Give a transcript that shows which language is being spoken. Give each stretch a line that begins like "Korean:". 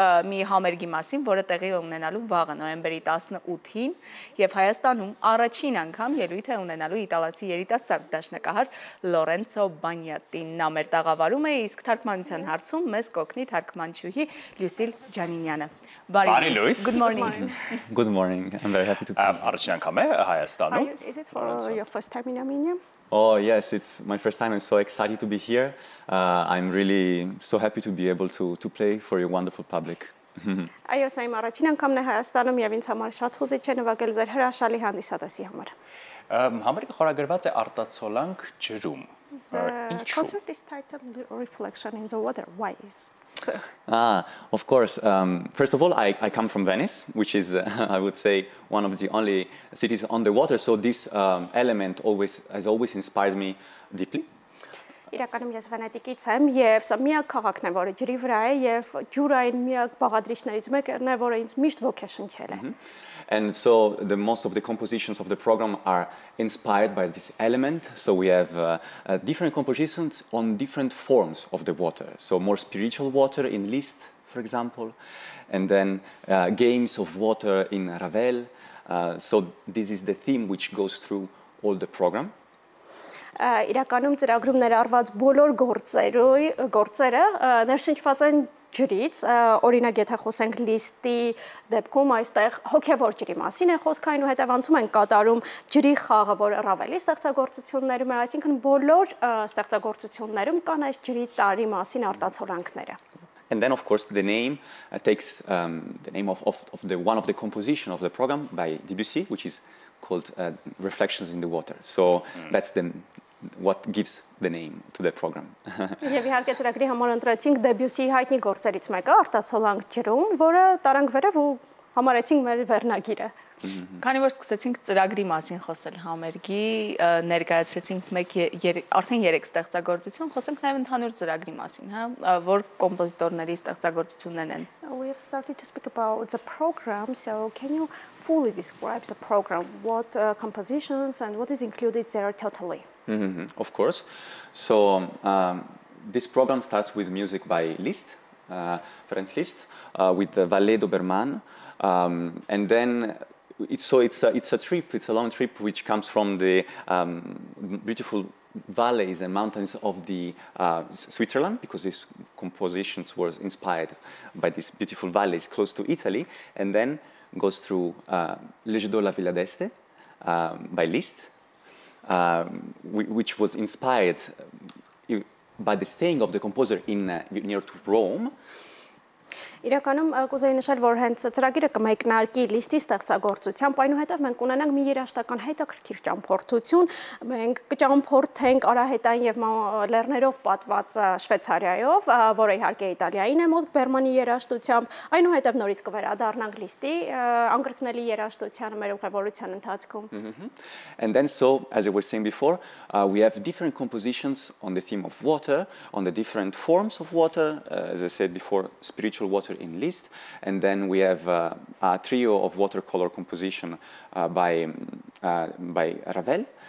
Armenian: մի համերգի մասին, որը տեղի ունենալու վաղը նոյեմբերի 18-ին եւ Հայաստանում առաջին անգամ ելույթ է ունենալու իտալացի երիտասարդ դաշնակահար Լորենցո Բանյատին։ Նա մեր տաղավարում է, իսկ թարգմանության հարցում մեզ կօգնի թարգմանչուհի Լուսիլ Ջանինյանը։ Բարի լույս։
English: Good morning. Good morning. I'm very happy to be here.
Armenian: Առաջին անգամ է Հայաստանում։
English: Is it for your first time in Armenia? Oh, yes, it's my first time. I'm so excited to be here. I'm really so happy to be able to play for your wonderful public.
Armenian: Այո, սա իմ առաջին անգամն է Հայաստանում եւ ինձ համար շատ հուզիչ է նվագել ձեր հրաշալի հանդիսատեսի համար։ Համերգը խորագրված է արտացոլանք ջրում։
English: The concert is titled Reflection in the Water. Why is so? Of course. First of all, I come from Venice, which is, I would say, one of the only cities on the water. So this element has always inspired me deeply.
Armenian: Իրականում ես Վենետիկից եմ եւ սա միակ քաղաքն է, որը ջրի վրա է եւ ջուրային միակ բաղադրիչներից մեկն է, որը ինձ միշտ ոգեշնչել է։
English: And so most of the compositions of the program are inspired by this element. So we have different compositions on different forms of the water. So more spiritual water in Liszt, for example, and then games of water in Ravel. So this is the theme which goes through all the program.
Armenian: Իրականում ծրագրում ներառված բոլոր գործերը ներշնչված են ջրից, օրինակ եթե խոսենք Լիստի դեպքում այստեղ հոգևոր ջրի մասին է խոսքը, այնուհետև անցում են կատարում ջրի խաղը, որը Ռավելի ստեղծագործություններում է, այսինքն բոլոր ստեղծագործություններում կան այս ջրի տարի մասին արտացոլանքները։
English: And then, of course, the name takes the name of one of the composition of the program by Debussy, which is called Reflections in the Water. So that's what gives the name to the program.
Armenian: Եվ իհարկե ծրագրի համար ընտրեցինք Դեբյուսիի հայտնի գործերից մեկը, արտացոլանք ջրում, որը տարանք վերև ու համարեցինք մեր վերնագիրը։ Քանի որ սկսեցինք ծրագրի մասին խոսել համերգի, ներկայացրեցինք արդեն 3 ստեղծագործություն, խոսենք նաև ընդհանուր ծրագրի մասին, հա, որ կոմպոզիտորների ստեղծագործություններն են։
English: We have started to speak about the program, so can you fully describe the program, what compositions and what is included there totally? Of course. So this program starts with music by Liszt, Ferenc Liszt, with the Ballet d'Obermann, and then it's a trip, it's a long trip which comes from the beautiful valleys and mountains of the Switzerland, because these compositions were inspired by these beautiful valleys close to Italy, and then goes through Le Jeu de la Villa d'Este by Liszt, which was inspired by the staying of the composer near to Rome.
Armenian: Իրականում կուզեի նշել, որ հենց ծրագիրը կմեկնարկի Լիստի ստեղծագործությամբ, այնուհետև մենք ունենանք մի երաժշտական հետաքրքիր ճամփորդություն, մենք կճամփորդենք արահետային եւ լեռներով պատված Շվեյցարիայով, որը իհարկե Իտալիային է մոտ Բերմանի երաժշտությամբ, այնուհետև նորից կվերադառնանք Լիստի անկրկնելի երաժշտությանը մեր ուղևորության ընթացքում։
English: And then so, as I was saying before, we have different compositions on the theme of water, on the different forms of water, as I said before, spiritual water in Liszt, and then we have a trio of watercolor composition by Ravel.